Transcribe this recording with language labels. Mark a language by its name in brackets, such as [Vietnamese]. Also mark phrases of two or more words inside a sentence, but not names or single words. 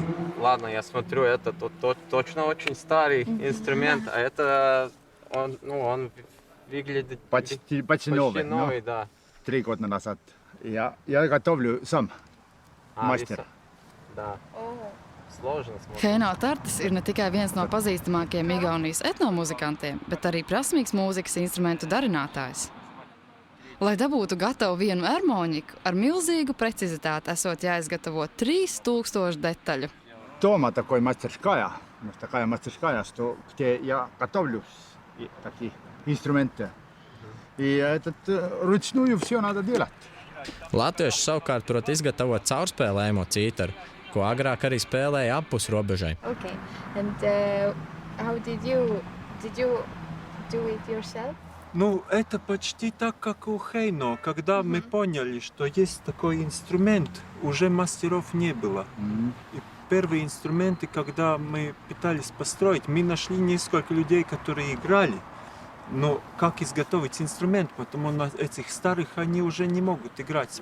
[Russian] Ладно, я смотрю, это точно очень старый инструмент, а это он выглядит почти новый, да. 3 года назад. Я готовлю сам, мастер. Да. [Latvian] Heino Tartis ir ne tikai viens no pazīstamākajiem Igaunijas etnomuzikantiem, bet arī prasmīgs mūzikas instrumentu darinātājs. Lai dabūtu gatavu vienu ermoniku, ar milzīgu precizitāti esot jāizgatavo 3000 detaļu. [Russian] Дома такой мастерская, такая мастерская, что где я готовлю такие инструменты. И ручную все надо делать. [Latvian] Latvieši savukārt prot izgatavot caurspēlējumu cītaru, ko agrāk arī spēlēja apus robežai. [English] Okay. And how did you do it yourself? [Russian] Ну, это почти так, как у Хейно. Когда мы поняли, что есть такой инструмент, уже мастеров не было. И первые инструменты, когда мы пытались построить, мы нашли несколько людей, которые играли. Но как изготовить инструмент, потому что этих старых они уже не могут играть.